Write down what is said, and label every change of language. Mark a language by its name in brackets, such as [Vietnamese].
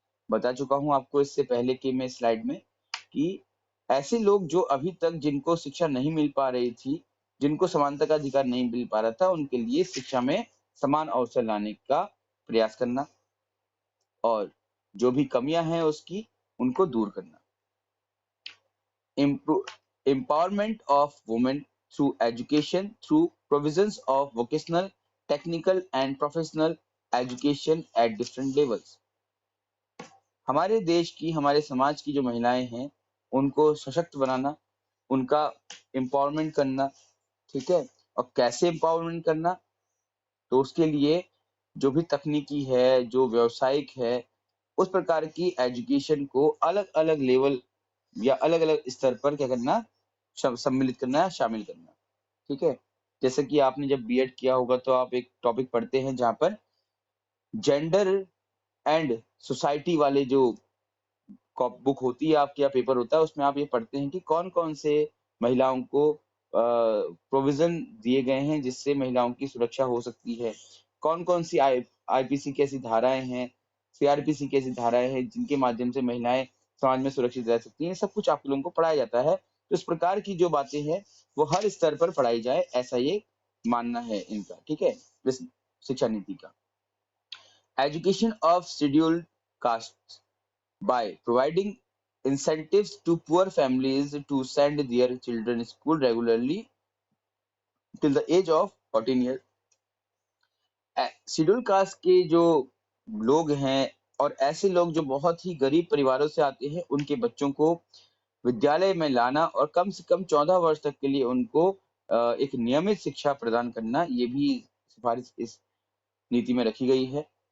[Hindi] बता चुका हूँ आपको इससे पहले की मैं स्लाइड में कि ऐसे लोग जो अभी तक जिनको शिक्षा नहीं मिल पा रही थी, जिनको समानता का अधिकार नहीं मिल पा रहा था, उनके लिए शिक्षा में समान अवसर लाने का प्रयास करना, और जो भी कमियां हैं उसकी उनको दूर करना। [English] Empowerment of women through education through provisions of vocational, technical and professional education at different levels। [Hindi] हमारे देश की, हमारे समाज की जो महिलाएं हैं, उनको सशक्त बनाना, उनका एम्पावरमेंट करना, ठीक है। और कैसे एम्पावरमेंट करना, तो उसके लिए जो भी तकनीकी है, जो व्यावसायिक है, उस प्रकार की एजुकेशन को अलग अलग लेवल या अलग अलग स्तर पर क्या करना, सम्मिलित करना, शामिल करना, ठीक है। जैसे कि आपने जब बीएड किया होगा तो आप एक टॉपिक पढ़ते हैं जहां पर जेंडर एंड सोसाइटी वाले जो बुक होती है आपकी या पेपर होता है, उसमें आप ये पढ़ते हैं कि कौन कौन से महिलाओं को प्रोविजन दिए गए हैं जिससे महिलाओं की सुरक्षा हो सकती है, कौन कौन सी आईपीसी की ऐसी धाराएं हैं, सीआरपीसी की ऐसी धाराएं हैं जिनके माध्यम से महिलाएं समाज में सुरक्षित रह सकती हैं। सब कुछ आप लोगों को पढ़ाया जाता है। तो इस प्रकार की जो बातें हैं वो हर स्तर पर पढ़ाई जाए, ऐसा ये मानना है इनका, ठीक है, इस शिक्षा नीति का। [English] Education of scheduled caste by providing incentives to poor families to send their children to school regularly till the age of 14 years। [Hindi] Schedule caste के जो लोग हैं और ऐसे लोग जो बहुत ही गरीब परिवारों से आते हैं, उनके बच्चों को विद्यालय में लाना और कम से कम 14 वर्ष तक के लिए उनको एक नियमित शिक्षा प्रदान करना, ये भी सिफारिश इस नीति में रखी गई है।